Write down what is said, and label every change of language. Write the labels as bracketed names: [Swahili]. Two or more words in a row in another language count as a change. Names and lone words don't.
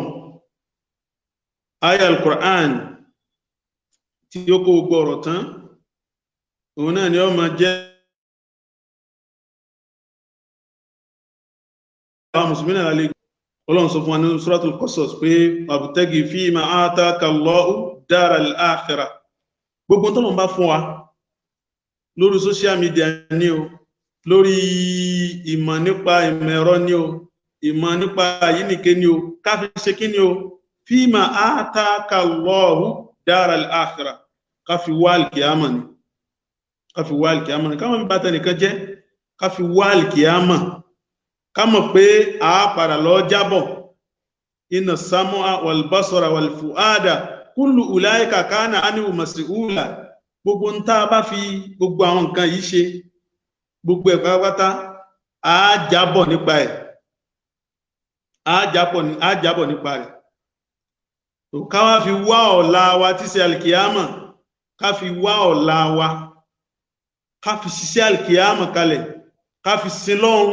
[Yoruba] Aya al-Qur'an tí ó kó gbogbo ọ̀rọ̀ tán òun náà ni ó máa jẹ́ àwọn mùsùlùmí náà lè Ọlọ́run sọ fún wa ní Suratul Qasas pé [Arabic] وابتغ فيما آتاك الله الدار الآخرة. [Yoruba] Gbogbo tó lọ́n bá fún wa lórí [English] social media [Yoruba] ní o, lórí ìmọ̀ nípa ìmọ̀ ẹ̀rọ ní o, ìmọ̀ nípa àyínìké ní o, ká fi ṣe kí ní o, [Arabic] فيما آتاك الله الدار الآخرة, [Yoruba] ká fi wá al-qiyama ni, ká fi wá al-qiyama ni, ká má fi bàtà nìkan jẹ́, ká fi wá al-qiyama, ká mọ̀ pé a padà lọ jábọ̀. [Arabic] إن السمع والبصر والفؤاد كل أولئك كان عنه مسؤولا. [Yoruba] Gbogbo ń tá bá fi gbogbo àwọn nǹkan yìí ṣe, gbogbo ẹ̀ pátápátá a jábọ̀ nípa ẹ̀, a jábọ̀ nípa rẹ̀. So ká wá fi wá ọ̀la wa tí ṣe al-qiyama, ká fi wá ọ̀la wa, ká fi ṣiṣẹ́ al-qiyama kalẹ̀, ká fi sin lọ́run.